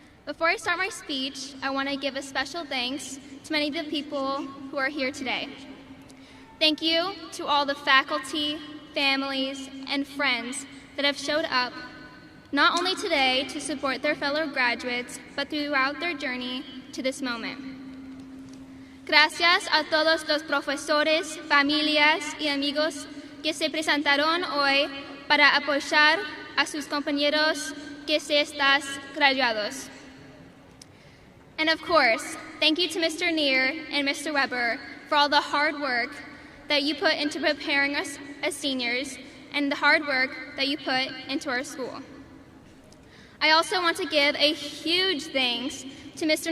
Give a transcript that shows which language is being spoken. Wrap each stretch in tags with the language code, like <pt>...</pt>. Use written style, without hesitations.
<en>Before I start my speech, I want to give a special thanks to many of the people who are here today. Thank you to all the faculty, families, and friends that have showed up, not only today to support their fellow graduates, but throughout their journey to this moment.</en> <es>Gracias a todos los profesores, familias y amigos que se presentaron hoy para apoyar a sus compañeros que se están graduados.</es> <en>And of course, thank you to Mr. Neer and Mr. Weber for all the hard work that you put into preparing us as seniors and the hard work that you put into our school. I also want to give a huge thanks to Mr.</en>